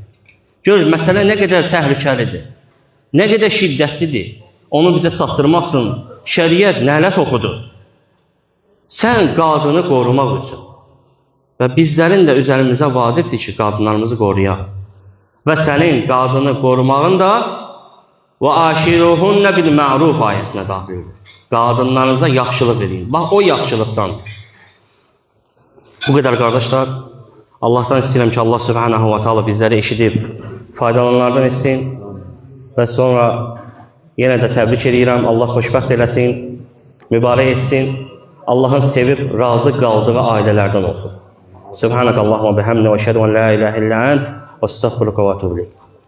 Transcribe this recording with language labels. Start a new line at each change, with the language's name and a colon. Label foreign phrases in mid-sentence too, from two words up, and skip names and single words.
Azerbaijani: Gör, məsələ nə qədər təhlükəlidir, nə qədər şiddətlidir. Onu bizə çatdırmaq üçün şəriət lənət oxudu. Sən qadını qorumaq üçün. Və bizlərin də üzərimizə vacibdir ki, qadınlarımızı qoruyaq. Və sənin qadını qorumağın da
Arabic: وَاَشِرُهُنَّ بِالْمَعْرُوفِ
Azerbaijani: ayəsinə daxil olur. Qadınlarınıza yaxşılıq edin. Bax, o yaxşılıqdandır. Bu qədər qardaşlar, Allahdan istəyirəm ki, Allah
Arabic: سبحانه وتعالى
Azerbaijani: bizləri eşidib, faydalanlardan etsin və sonra yenə də təbrik edirəm, Allah xoşbəxt eləsin, mübarək etsin, Allahın sevib, razı qaldığı ailələrdən olsun.
Arabic: سبحانك اللهم بحمدك و أشهد أن لا إله إلا أنت و أستغفرك و أتوب إليك.